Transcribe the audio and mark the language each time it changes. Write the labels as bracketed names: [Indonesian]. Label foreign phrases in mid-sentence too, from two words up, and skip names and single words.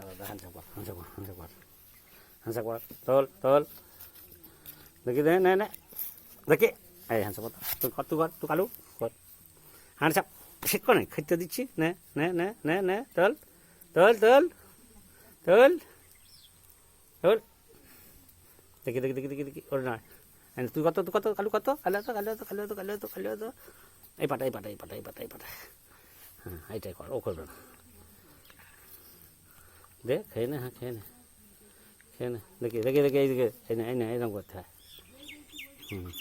[Bangla] হ্যান্ডশেক কর, হ্যান্ডশেক কর, হ্যান্ডশেক কর, হ্যান্ডশেক কর, তল, দেখি দে নে নে দেখি এই হ্যান্ডশেক কর, তুই কালু কর, handsak, ঠিক করে খেতে দিচ্ছি, নে নে নে নে নে, তল, তল, তল, তল, তল, দেখি দেখি দেখি দেখি দেখি, ওর না, তুই কত কালু কত, কালু এই পাটা এই পাটা এই পাটা এই পাটা এই পাটা, হ্যাঁ এইটাই কর, ও করবে না, দে খেয়ে নে, হ্যাঁ খেয়ে নে, খেয়ে নে, দেখি দেখি দেখি এইদিকে এই না এরকম করতে হয়, হুম